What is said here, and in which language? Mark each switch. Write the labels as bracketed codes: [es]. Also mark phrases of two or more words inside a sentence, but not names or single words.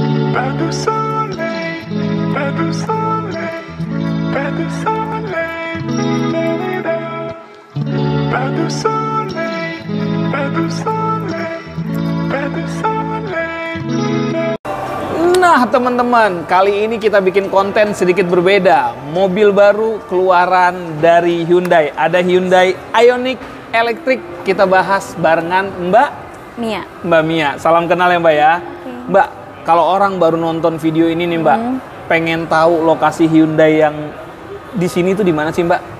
[fr] Pas de soleil, pas de soleil, pas de soleil, la-la-la. Pas de soleil, pas de soleil, pas de soleil, la-la-la. [id] Nah teman-teman, kali ini kita bikin konten sedikit berbeda. Mobil baru keluaran dari Hyundai. Ada Hyundai Ioniq Electric. Kita bahas barengan Mbak Mia. Mbak Mia. Salam kenal ya Mbak ya. Mbak, kalau orang baru nonton video ini nih Mbak, pengen tahu lokasi Hyundai yang di sini tuh di mana sih Mbak?